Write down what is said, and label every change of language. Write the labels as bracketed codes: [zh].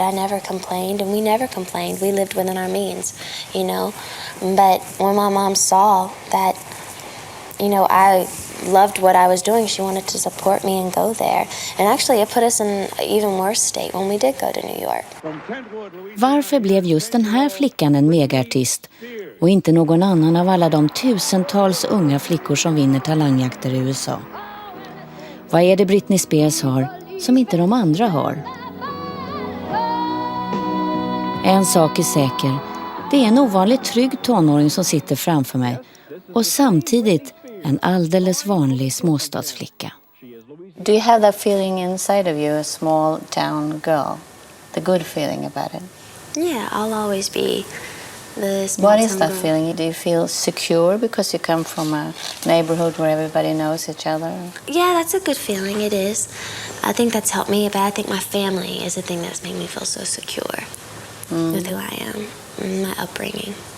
[en] I never complained, and we never complained. We lived within our means, you know? But when my mom saw that, you know, I loved what I was doing, she wanted to support me and go there. And actually it put us in an even worse state when we did go to New York. [sv] Varför blev just den här flickan en megaartist och inte någon annan av alla de tusentals unga flickor som vinner talangjakter i USA? Vad är det Britney Spears har som inte de andra har? En sak är säker, det är en ovanligt trygg tonåring som sitter framför mig och samtidigt en alldeles vanlig småstadsflicka. [en] Do you have that feeling inside of you, a small town girl? The good feeling about it? Yeah, I'll always be the small What is town that girl. feeling? Do you feel secure because you come from a neighborhood where everybody knows each other? Yeah, that's a good feeling, it is. I think that's helped me, but I think my family is the thing that's made me feel so secure with who I am and my upbringing.